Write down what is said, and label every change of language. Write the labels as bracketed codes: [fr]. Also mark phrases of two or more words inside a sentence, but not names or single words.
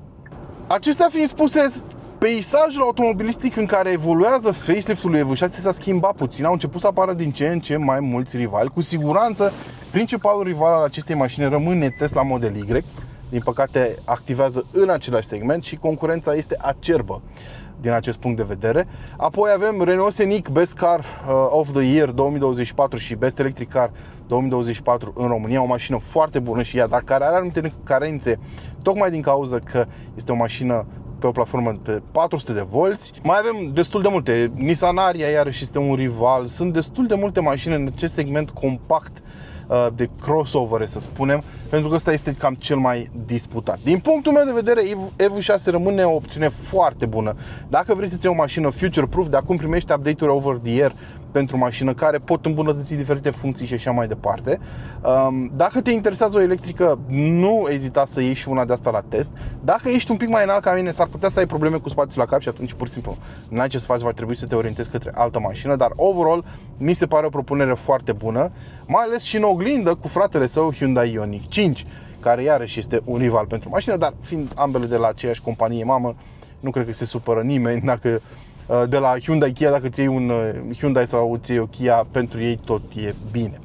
[ro] Acestea fiind spuse, Peisajul automobilistic în care evoluează faceliftul lui EV6 s-a schimbat puțin, au început să apară din ce în ce mai mulți rivali. Cu siguranță, principalul rival al acestei mașini rămâne Tesla Model Y. Din păcate, activează în același segment și concurența este acerbă din acest punct de vedere. Apoi avem Renault Scenic Best Car of the Year 2024 și Best Electric Car 2024 în România, o mașină foarte bună și ea, dar care are anumite carențe, tocmai din cauza că este o mașină pe o platformă pe 400 de volți. Mai avem destul de multe. Nissan Ariya iarăși este un rival. Sunt destul de multe mașini în acest segment compact de crossover, să spunem, pentru că ăsta este cam cel mai disputat. Din punctul meu de vedere, EV6 rămâne o opțiune foarte bună. Dacă vrei să-ți iei o mașină [en] future-proof, [ro] de acum primești update-uri [en] over the air [ro] pentru mașină care pot îmbunătăți diferite funcții și așa mai departe. Dacă te interesează o electrică, nu ezita să iei și una de asta la test. Dacă ești un pic mai înalt ca mine, s-ar putea să ai probleme cu spațiul la cap și atunci pur și simplu n-ai ce să faci, va trebui să te orientezi către altă mașină, dar overall mi se pare o propunere foarte bună, mai ales și în oglindă cu fratele său Hyundai Ioniq 5, care iarăși este un rival pentru mașină, dar fiind ambele de la aceeași companie mamă, nu cred că se supără nimeni dacă de la Hyundai Kia, dacă ți iei un Hyundai sau ți iei o Kia, pentru ei tot e bine.